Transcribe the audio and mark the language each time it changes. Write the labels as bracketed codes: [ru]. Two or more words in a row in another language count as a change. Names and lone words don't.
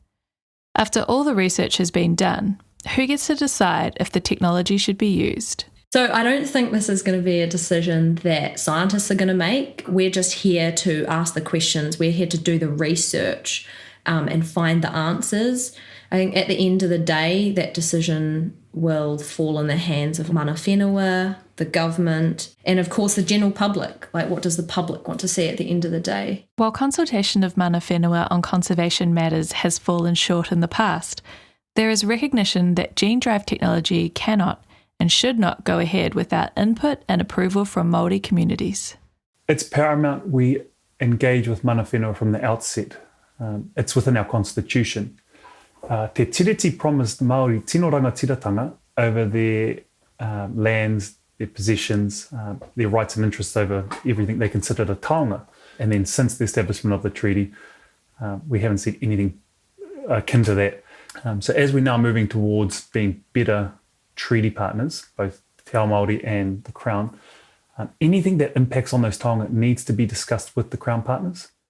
[en] After all the research has been done, who gets to decide if the technology should be used? So I don't think this is going to be a decision that scientists are going to make. We're just here to ask the questions. We're here to do the research and find the answers. I think at the end of the day, that decision will fall in the hands of [mi] mana whenua, [en] the government, and of course the general public. Like, what does the public want to see at the end of the day? While consultation of [mi] mana whenua [en] on conservation matters has fallen short in the past, there is recognition that gene drive technology cannot and should not go ahead without input and approval from Māori communities. It's paramount we engage with [mi] mana whenua [en] from the outset. It's within our constitution. [mi] Te tiriti [en] promised Māori [mi] tino rangatiratanga [en] over their lands, their possessions, their rights and interests over everything they considered a taonga. And then since the establishment of the treaty, we haven't seen anything akin to that. So as we're now moving towards being better treaty partners, both [mi] Te Ao Māori [en] and the Crown, anything that impacts on those taonga needs to be discussed with the Crown partners.